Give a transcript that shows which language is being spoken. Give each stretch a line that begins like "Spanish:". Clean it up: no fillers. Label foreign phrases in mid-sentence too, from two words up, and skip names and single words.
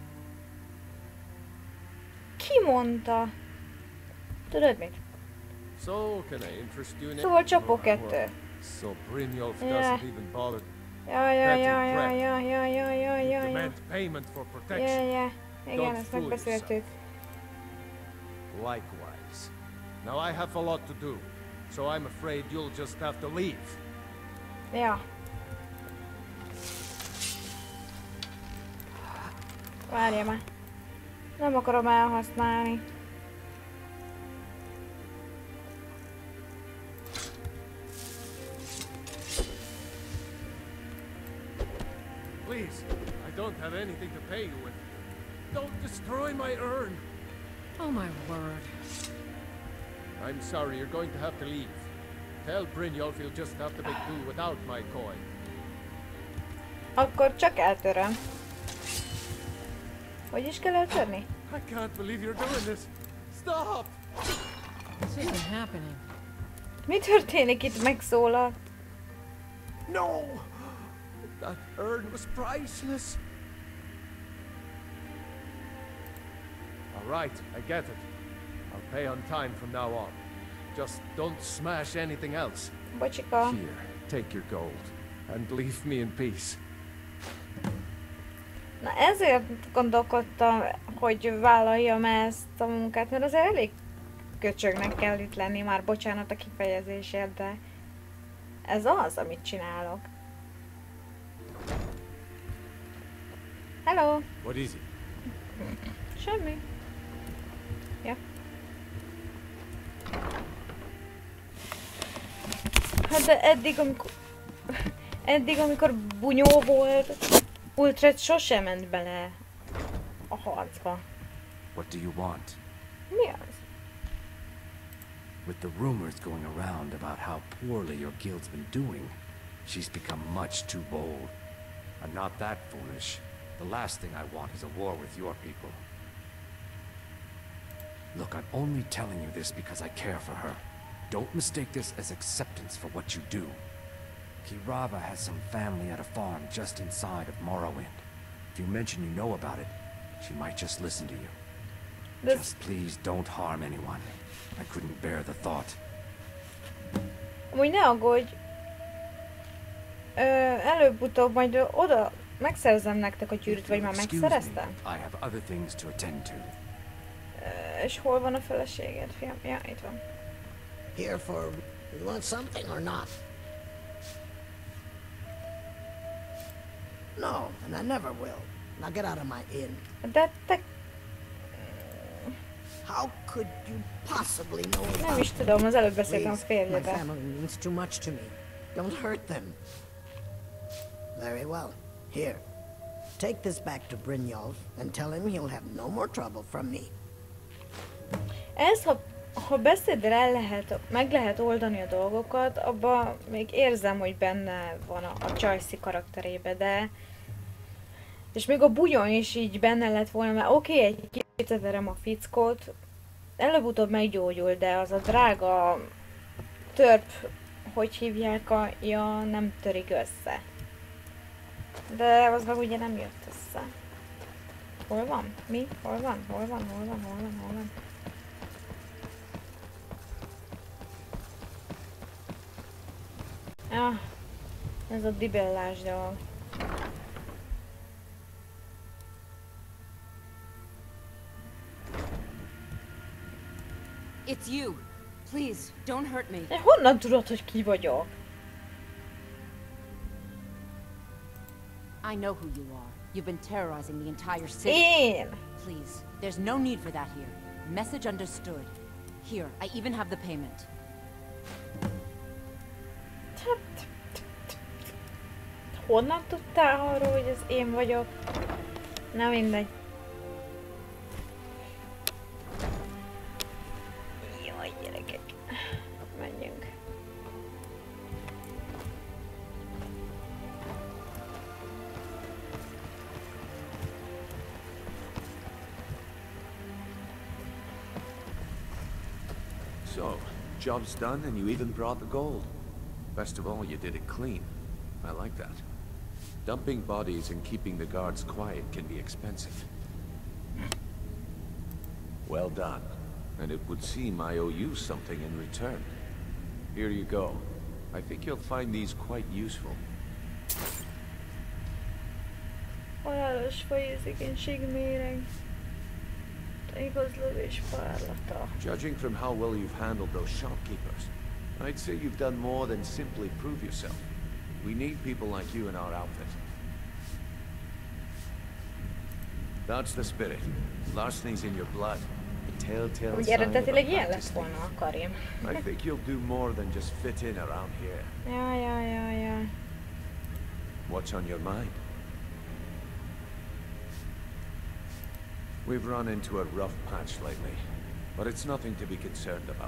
Hungarian: Ki mondta? Tudod mit? Szóval csapok kettő. Igen, ezt megbeszéltük.
English: Likewise. Now I have a lot to do, so I'm afraid you'll just have to leave.
Hungarian: Ja. Várja már. Nem akarom elhasználni.
English: Please, I don't have anything to pay you with. Don't destroy my urn. Oh my word. I'm sorry, you're going to have to leave. Tell Brynjolf he'll just have to make do without my coin.
Hungarian: Akkor csak eltöröm. Hogy is kell eltörni?
English: I can't believe you're doing this. Stop! This isn't happening.
Hungarian: Mi történik itt? Megszólal.
English: No! That urn was priceless. All right, I get it. I'll pay on time from now on. Just don't smash anything else.
Hungarian: Bocsika.
English: Here, take your gold and leave me in peace.
Hungarian: Na ezért gondolkodtam, hogy vállaljam ezt a munkát, mert azért elég köcsögnek kell itt lenni, már bocsánat a kifejezésért, de ez az, amit csinálok.
English: Hello! What is it?
Hungarian: Semmi. Ja. Hát de eddig, amikor bunyó volt, Ultret sosem ment bele a harcba.
English: What do you want?
Hungarian: Mi az?
English: With the rumors going around about how poorly your guild's been doing, she's become much too bold. I'm not that foolish. The last thing I want is a war with your people. Look, I'm only telling you this because I care for her. Don't mistake this as acceptance for what you do. Kirava has some family at a farm just inside of Morrowind. If you mention you know about it, she might just listen to you. Just please don't harm anyone. I couldn't bear the thought.
Hungarian: Amúgy ne aggódj. Előbb-utóbb majd oda megszerzem nektek a gyűrűt, vagy már megszereztem?
English: I have other things to attend to.
Hungarian: És hol van a feleséged, fiam? Ja, itt van.
English: Here for... You want something or not? No, and I never will. Now get out of my inn.
Hungarian: De te...
English: How could you possibly know about
Hungarian: Nem is tudom, az előbb beszéltem a
English: Please, my
Hungarian: férjedel.
English: family means too much to me. Don't hurt them. Very well. Here. Take this back to Brynjolf and tell him he'll have no more trouble from me.
Hungarian: Ez, ha beszéddel meg lehet oldani a dolgokat, abban még érzem, hogy benne van a Csajci karakterébe, de... És még a bugyon is így benne lett volna, mert oké, egy kicsit verem a fickót, előbb-utóbb meggyógyul, de az a drága törp, hogy hívják, nem törik össze. De az meg ugye nem jött össze. Hol van? Mi? Hol van? Hol van? Hol van? Hol van? Hol van? Ah, ez a dibellás dolog.
English: It's you. Please, don't hurt me.
Hungarian: De honnan tudod, hogy ki vagyok?
English: I know who you are. You've been terrorizing the entire city.
Hungarian: Én!
English: Please, there's no need for that here. Message understood. Here, I even have the payment.
Hungarian: Honnan tudtál arról, hogy ez én vagyok? Na mindegy. Jaj, gyerekek. Menjünk.
English: So, job's done and you even brought the gold. Best of all, you did it clean. I like that. Dumping bodies and keeping the guards quiet can be expensive. Well done. And it would seem I owe you something in return. Here you go. I think you'll find these quite useful.
Hungarian: Halálos faérzékenység méreg. Igazlövés párlata.
English: Judging from how well you've handled those shopkeepers, I'd say you've done more than simply prove yourself. We need people like you in our outfit. That's the spirit. Larceny's in your blood. The telltale
Hungarian: Úgy
English: sign of
Hungarian: eredetileg ilyen lett
English: apprentice
Hungarian: volna a karim.
English: thief. I think you'll do more than just fit in around here.
Hungarian: Ja.
English: What's on your mind? We've run into a rough patch lately, but it's nothing to be concerned about.